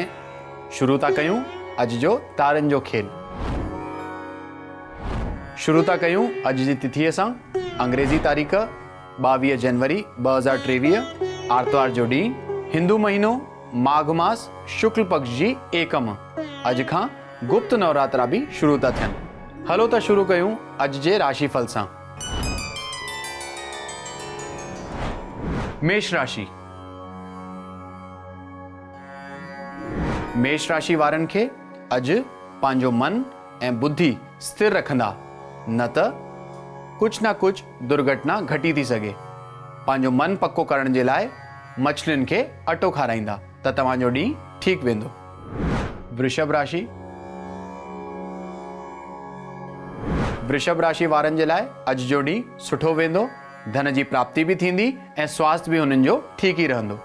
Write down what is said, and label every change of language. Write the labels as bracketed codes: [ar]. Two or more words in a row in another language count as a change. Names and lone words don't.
[sd] शुरू था कयूं अॼु जो तारनि जो खेल। शुरू था कयूं अॼु जी तिथीअ सां। अंग्रेज़ी तारीख़ 22 जनवरी 2023, आर्तवार जो ॾींहुं, हिंदू महीनो माघ मास, शुक्ल पक्ष जी एकम। अॼु खां गुप्त नवरात्रा बि शुरू था थियनि। हलो त शुरू कयूं अॼु जे राशिफल सां। मेष राशि। मेष राशि वारनि खे अॼु पंहिंजो मन ऐं बुद्धि स्थिर रखंदा, न त कुछ ना कुछ दुर्घटना घटी थी सघे। पंहिंजो मन पक्को करण जे लाइ मछलियुनि खे अटो खाराईंदा त तव्हांजो ॾींहुं ठीकु वेंदो। वृषभ राशि। वृषभ राशि वारनि जे लाइ अॼु जो ॾींहुं सुठो वेंदो। धन जी प्राप्ति भी थींदी ऐं स्वास्थ्य भी हुननि जो ठीक ही रहंदो।